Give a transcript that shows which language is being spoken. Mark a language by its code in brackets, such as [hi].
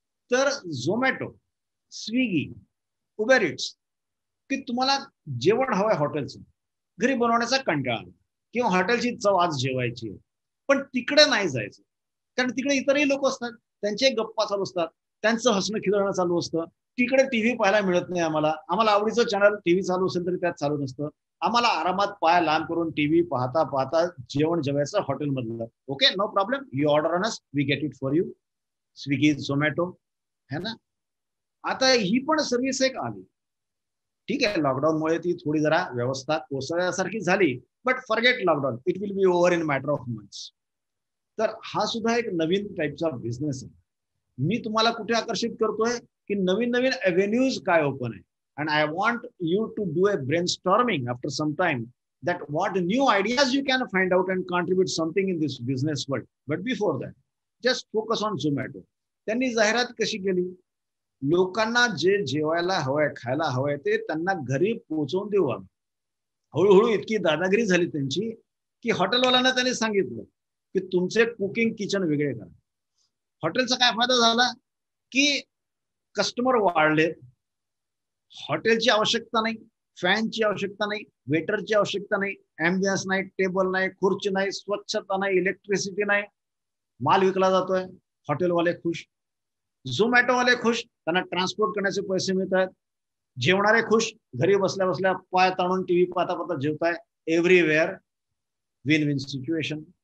[mr] तर Zomato, Swiggy, Uber it's, की तुम्हाला जेवण हवंय हॉटेलचं, घरी बनवण्याचा कंटाळा किंवा हॉटेलची चव आज जेवायची, पण तिकडे नाही जायचं कारण तिकडे इतरही लोक असतात, त्यांचे गप्पा चालू असतात, त्यांचं हसणं खिदळणं चालू असतं. तिकडे टीव्ही पाहायला मिळत नाही आम्हाला, आम्हाला आवडीचं चॅनल टीव्ही चालू असेल तरी त्यात चालू नसतं. आम्हाला आरामात पाय लांब करून टीव्ही पाहता पाहता जेवण जेवायचं हॉटेलमधलं. [en] Okay, no problem, you order on us, we get it for you. [hi] Swiggy, Zomato, है ना. [mr] आता ही पण सर्व्हिस एक आली, ठीक आहे. लॉकडाऊनमुळे ती थोडी जरा व्यवस्था कोसळल्यासारखी झाली, [en] But forget lockdown, it will be over in matter of months. [mr] तर हा सुद्धा एक नवीन टाईपचा बिझनेस आहे. मी तुम्हाला कुठे आकर्षित करतोय की नवीन नवीन एव्हेन्यूज काय ओपन आहे. [en] And I want you to do a brainstorming after some time that what new ideas you can find out and contribute something in this business world. But before that, just focus on Zomato. [mr] त्यांनी जाहिरात कशी केली, लोकांना जे जेवायला हवंय, खायला हवंय ते त्यांना घरी पोहोचवून देऊ आम्ही. हळूहळू इतकी दादागिरी झाली त्यांची की हॉटेलवाल्यांना त्यांनी सांगितलं की तुमचे कुकिंग किचन वेगळे करा. हॉटेलचा काय फायदा झाला की कस्टमर वाढले, हॉटेलची आवश्यकता नाही, फॅनची आवश्यकता नाही, वेटरची आवश्यकता नाही, ॲम्बियन्स नाही, टेबल नाही, खुर्ची नाही, स्वच्छता नाही, इलेक्ट्रिसिटी नाही, माल विकला जातोय, हॉटेलवाले खुश, झोमॅटोवाले खुश, त्यांना ट्रान्सपोर्ट करण्याचे पैसे मिळत आहेत, जेवणारे खुश, घरी बसल्या बसल्या पाय ताणून टीव्ही पाहता पाहता जेवताय, [en] Everywhere win win situation.